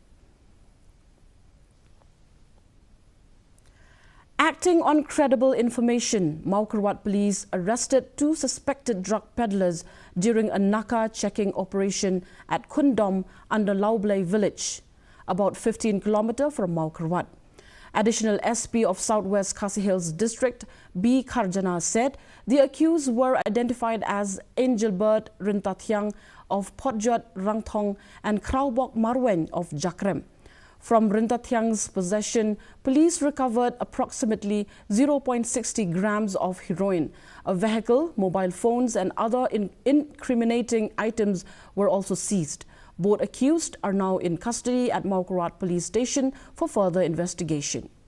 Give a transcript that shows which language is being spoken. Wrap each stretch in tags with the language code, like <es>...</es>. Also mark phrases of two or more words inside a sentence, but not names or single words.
<en>Acting on credible information, Maukarwat police arrested 2 suspected drug peddlers during a Naka checking operation at Kundom under Laublai village, about 15 km from Maukarwat. Additional SP of Southwest Khasi Hills District, B. Kharjana, said the accused were identified as Angelbert Rintathyang of Potjot Rangthong and Kraubok Marwen of Jakrem. From Rintathyang's possession, police recovered approximately 0.60 grams of heroin. A vehicle, mobile phones and other incriminating items were also seized. Both accused are now in custody at Maukarwat Police Station for further investigation.</en>